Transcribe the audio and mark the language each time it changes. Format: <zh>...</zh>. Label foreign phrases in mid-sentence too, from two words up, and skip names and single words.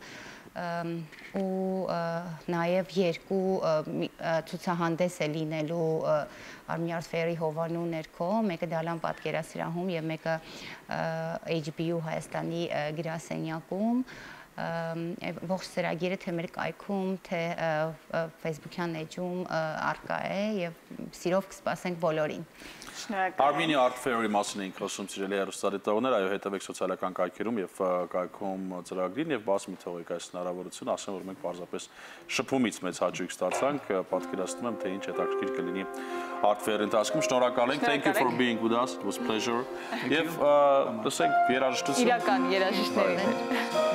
<hy>ու նաև երկու ցուցահանդես է լինելու Armenian Art Fair-ի հովանու ներքո, մեկը Դալան պատկերասրահում եւ մեկը HBO Հայաստանի գրասենյակում ողջ ծրագիրը թե մեր կայքում, թե Facebook-յան էջում արկա է եւ սիրով կսպասենք բոլորին։ Armenian Art Fair-ի մասին ենք խոսում սիրելի հեռուստադիտողներ, այո, հետևեք սոցիալական կայքերում եւ կայքում ծրագրին եւ բաց մի թողեք այս հնարավորությունը, ասեմ որ մենք պարզապես շփումից մեծ հաճույք ստացանք, պատկերացնում եմ թե ինչ հետաքրքիր կլինի Art Fair-ի ընթացքում։ Շնորհակալ ենք,</hy> <en>thank you for being with us, it was a pleasure։</en> <hy>Եվ լսենք երաժշտություն։ Իրական երաժիշտների</hy>